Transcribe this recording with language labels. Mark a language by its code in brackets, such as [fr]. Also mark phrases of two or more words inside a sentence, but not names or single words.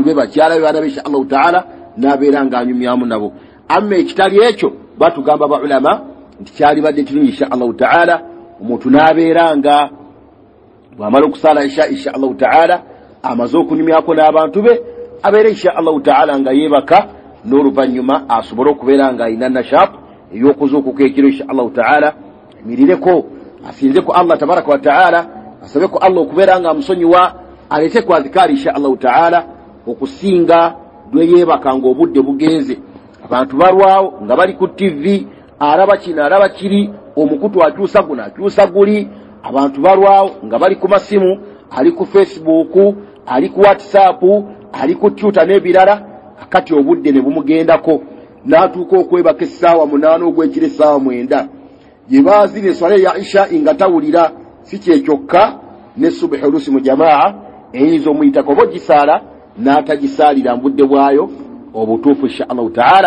[lg] be bakyala be baana be [ar] إن شاء الله تعالى [lg] n'abeera nga anyumyamu nabo amma ekitali ekyo batugamba baulama nti kyalibadde kirungi [ar] إن شاء الله تعالى [lg] omuntu n'abeera nga bw'amala okusaala [ar] إن شاء الله تعالى [lg] amaze okunyumyako n'abantu be abeera [ar] إن شاء الله تعالى [lg] nga yeebaka n'oluvannyuma asobole okubeera nga alina nashaat ey'okuzuukuka ekiro [ar] إن شاء الله تعالى [lg] emirireko asinzeko Allah [ar] تبارك وتعالى [lg] asabeko Allah okubeera nga amusonyiwa aleeteko adhikaari [ar] إن شاء الله تعالى [lg] okusinga lwe yeebaka ng'obudde bugenze abantu balwawo nga bali ku TV araba kino araba kiri omukutu akyusa guno akyusa guli abantu balwawo nga bali ku masimu ali ku Facebook ali ku WhatsApp ali ku Twitter n'ebirala kakati obudde ne bumugendako n'atuuka okwebaka essaawa 8 ogw'ekiro essaawa 9 gye baazira eswala ya isha nga tawulira si kyekyokka ne subhi olusi mu jamaa eyinza omuyitako oba ogisala n'atagisalira mbudde bwayo obutuufu [ar] إن شاء الله تعالى.